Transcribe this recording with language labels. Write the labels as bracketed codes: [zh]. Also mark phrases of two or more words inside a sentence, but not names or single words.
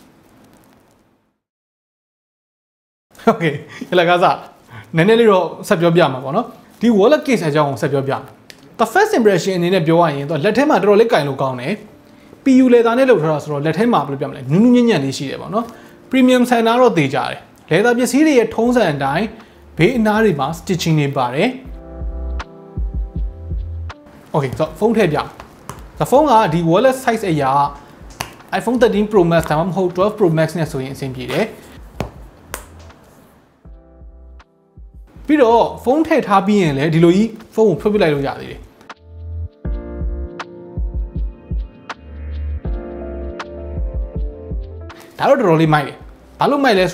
[my] Okay ဒီလကစားနည်းနည်းလေးတော့ဆက်ပြောပြမှာပေါ့နော်ဒီ [en] wallet case [my] အကြောင်းကိုဆက်ပြောပြမယ် [en] The first impression [my] အနေနဲ့ပြောရရင်တော့လက်ထဲမှာတော်တော်လေးကင်လို့ကောင်းတယ်PU လေသားနဲ့လောက်ထားတာဆိုတော့လက်ထဲမှာဘယ်လိုပြောမလဲနူးနူးညံ့ညံ့လေးရှိတယ်ပေါ့နော် premium ဆန်တာတော့သေးကြတယ်လေသားပစ္စည်းတွေရဲ့ထုံးစံအတိုင်းဘေးအနားတွေမှာ stitching တွေပါတယ် Okay ဆိုဖုန်းထည့်ပြဖုန်းကဒီ [en] wallet size [my] အရာ iPhone 13 Pro Max ဒါမှမဟုတ်12 Pro Max နဲ့ဆိုရင်အဆင်ပြေတယ်ပြီးတော့ဖုန်းထည့်ထားပြီးရင်လည်းဒီလိုကြီးဖုန်းကိုဖွင့်ပြလိုက်လို့ရသေးတယ်ဒါတော့တော်တော်လေးမိုက်တယ်။ဘာလို့မိုက်လဲ